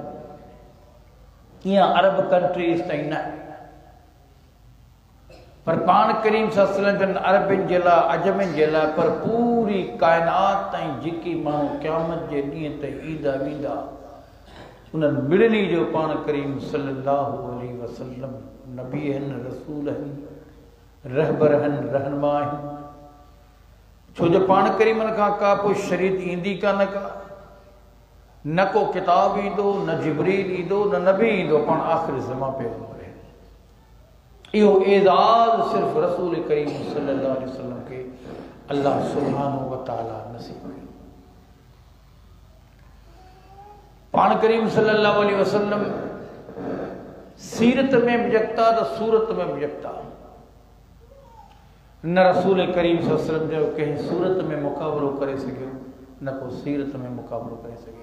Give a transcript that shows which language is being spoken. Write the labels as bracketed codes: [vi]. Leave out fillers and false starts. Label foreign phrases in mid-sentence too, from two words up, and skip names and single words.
[sd] या अरब कंट्रीज़ ताईं न, पर पाण करीम सल्लल्लाहु अरबिन जे लाइ, अजमिन जे लाइ, पर पूरी कायनात ताईं जेकी माण्हू क़यामत जे ॾींहं ते ईंदा वेंदा, उन्हनि मिड़नी जो पाण करीम [ar] صلى الله عليه وسلم [sd] नबी आहिनि, रसूल आहिनि, रहबर आहिनि, रहनुमा आहिनि। छो जो पाण करीमन खां का पोइ शरीयत ईंदी कान का, न को किताब ईंदो, न जिब्रील ईंदो, न नबी ईंदो, पाण आख़िरी ज़मा पैगंबर। इहो एज़ाज़ सिर्फ़ रसूल करीम [ar] صلى الله عليه وسلم [sd] के [ar] الله سبحانه وتعالى [sd] नसीब कयो। पाण करीम [ar] صلى الله عليه وسلم [sd] सीरत में बि यकता तो सूरत में बि यकता। न रसूल करीम [ar] صلى الله عليه وسلم [sd] जो कंहिं सूरत में मुक़ाबलो करे सघियो, न को सीरत में मुक़ाबलो करे सघियो।